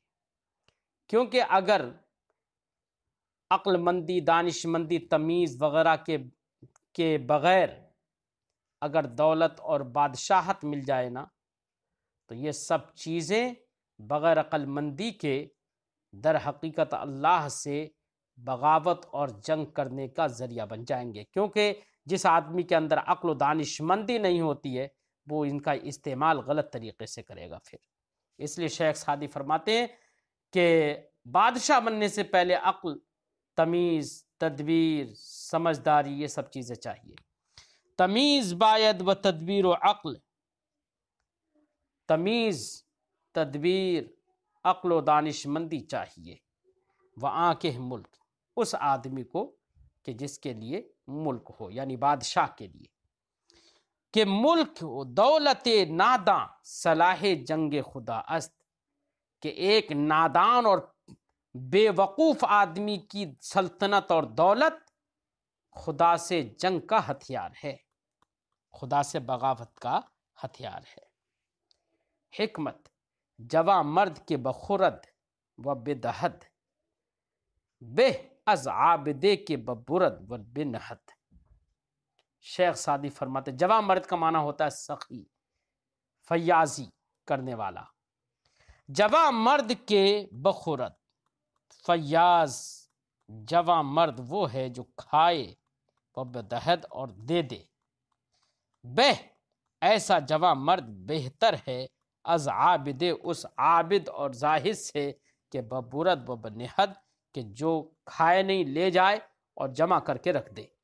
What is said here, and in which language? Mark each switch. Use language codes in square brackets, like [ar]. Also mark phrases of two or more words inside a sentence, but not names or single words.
[ur] کیونکہ اگر عقل مندی، دانش مندی، تمیز وغیرہ کے بغیر اگر دولت اور بادشاہت مل جائے نا تو یہ سب چیزیں بغیر عقل مندی کے در حقیقت اللہ سے بغاوت اور جنگ کرنے کا ذریعہ بن جائیں گے، کیونکہ جس آدمی کے اندر عقل و دانش مندی نہیں ہوتی ہے وہ ان کا استعمال غلط طریقے سے کرے گا پھر۔ اس لیے شیخ سعدی فرماتے ہیں کہ بادشاہ بننے سے پہلے عقل، تمیز، تدبیر، سمجھداری، یہ سب چیزیں چاہیے۔ [fa] تمیز باید و تدبیر و عقل، [ur] تمیز، تدبیر، عقل و دانش مندی چاہیے۔ [fa] وآنکہ ملک، [ur] اس آدمی کو کہ جس کے لیے ملک ہو، یعنی بادشاہ کے لیے، [fa] کہ ملک دولت ناداں صلاح جنگ خدا است، [ur] کہ ایک نادان اور بے وقوف آدمی کی سلطنت اور دولت خدا سے جنگ کا ہتھیار ہے، خدا سے بغاوت کا ہتھیار ہے۔ [fa] حکمت، جواں مرد کے بخورد و بدہد، بہ از عابدے کے ببرد و بنہد۔ [ur] شیخ سعدی فرماتے جواں مرد کا معنی ہوتا ہے سخی، فیاضی کرنے والا۔ [fa] جواں مرد کے بخورد، [ur] فیاض جواں مرد وہ ہے جو کھائے، [fa] و بدہد [ur] اور دے دے۔ بہ ایسا جواں مرد بہتر ہے، [fa] از عابد [ur] اس عابد اور زاہد سے، [fa] کہ ببرد و بنہد [ur] کہ جو کھائے نہیں لے جائے اور جمع کر کے رکھ دے۔